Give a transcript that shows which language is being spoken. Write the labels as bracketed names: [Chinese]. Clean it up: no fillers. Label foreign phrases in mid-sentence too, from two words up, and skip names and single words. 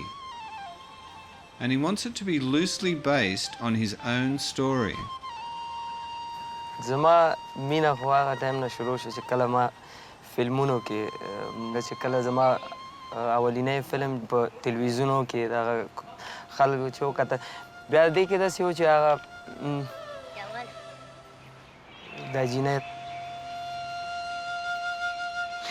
[English] And he wants it to be loosely based on his own story. [Pashto] زما مینه خو هغه ټایم نه شروع شو چې کله ما فلمونو کې چې کله زما اولینی فلم په تلویزیونو کې دغه خلکو چې وکته بیا دې کې داسې و چې هغه دا جینۍ